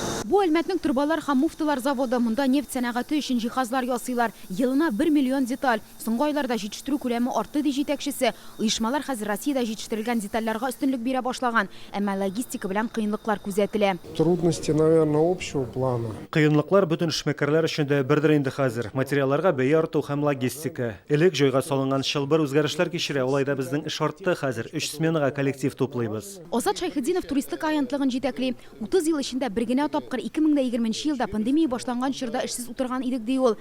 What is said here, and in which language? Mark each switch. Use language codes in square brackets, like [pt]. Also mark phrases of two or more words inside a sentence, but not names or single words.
[tt] Бу Әлмәтнең турбалар һәм муфтылар заводы, монда нефть сәнәгате өчен җиһазлар ясыйлар. Елына 1 миллион деталь. Соңгы айларда җитештерү күләме артты ди җитәкчесе. Оешмалар хәзер Россиядә җитештерелгән детальләргә өстенлек бирә башлаган, әмма логистика белән кыенлыклар күзәтелә. [ru] Трудности, наверное, общего плана. [tt] Кыенлыклар бөтен эшмәкәрләр өчен дә бердер инде хәзер. Материалларга бәя арту һәм логистика. Элек җайга салынган шылбыр үзгәрешләр кичерә, алайда безнең эш артты хәзер. 3 сменага коллектив туплыйбыз. Азат Шайхетдинов туристик агентлыгын җитәкли. 30 ел эчендә бер генә тапкыр 2020 елда пандемия башланган чорда эшсез утырган идек ди ул.